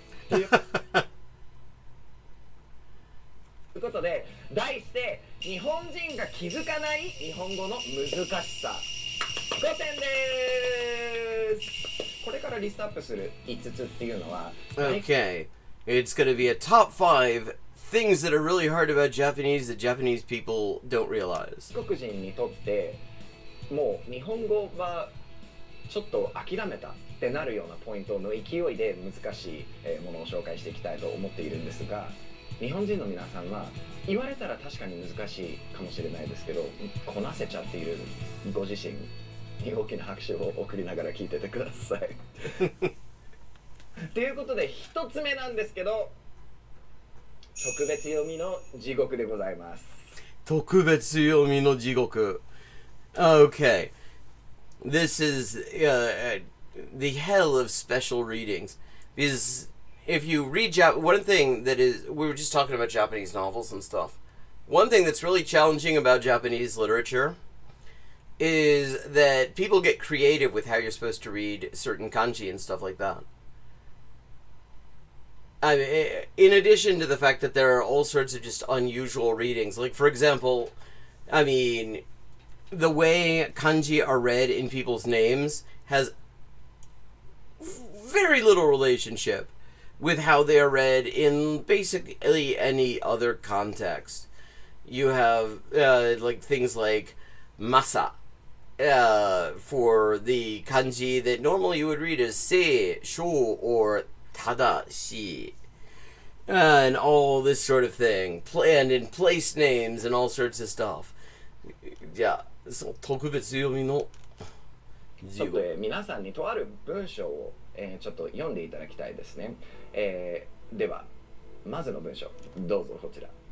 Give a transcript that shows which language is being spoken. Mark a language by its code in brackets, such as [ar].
[ja] ということで題して日本人が気づかない日本語の難しさ5選です。これからリストアップする5つっていうのは [en] Okay. It's going to be a top 5 things that are really hard about Japanese that Japanese people don't realize. [ja] 外国人にとってもう日本語はちょっと諦めたってなるようなポイントの勢いで難しいものを紹介していきたいと思っているんですが、日本人の皆さんは言われたら確かに難しいかもしれないですけど、こなせちゃっているご自身に大きな拍手を送りながら聞いててください。ということで1つ目なんですけど、特別読みの地獄でございます。特別読みの地獄. [en] Okay. This is the hell of special readings. Because if you read one thing that is, we were just talking about Japanese novels and stuff. One thing that's really challenging about Japanese literature is that people get creative with how you're supposed to read certain kanji and stuff like that. I mean, in addition to the fact that there are all sorts of just unusual readings. Like, for example, I mean, the way kanji are read in people's names has very little relationship with how they are read in basically any other context. You have like things like masa for the kanji that normally you would read as sei, shou, or tadashi, and all this sort of thing, and in place names and all sorts of stuff. Yeah, so [ja] 特別読みのちょっと皆さんにとある文章をちょっと読んでいただきたいですね。ではまずの文章どうぞこちら。